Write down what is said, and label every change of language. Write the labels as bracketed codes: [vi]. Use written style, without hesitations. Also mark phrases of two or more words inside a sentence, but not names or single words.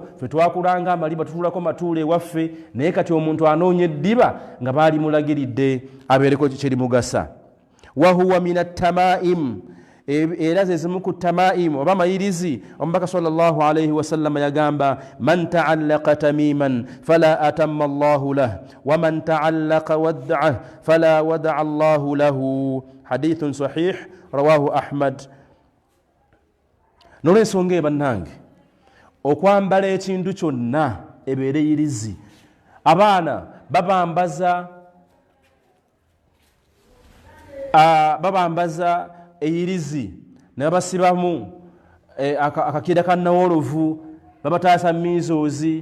[lg] Ffe twakulanga amaliba tutuulako matuula ewaffe, naye kati omuntu anoonya eddiba nga baali mulagiridde abeereko kyerimugasa. [ar] وهو من التمائم, [lg] era ze zimu ku tamaim oba mayirizi. [ar] Omubaka صلى الله عليه وسلم yagamba، من تعلق تميمة فلا أتم الله له ومن تعلق ودعة فلا ودع الله له. حديث صحيح رواه أحمد. [lg] N'olw'ensonga eyo bannange, okwambala ekintu kyonna ebeere yirizi. Abaana babambaza eyirizi ne babasibamu akakira ka nawolovu, babataasa miizoozi.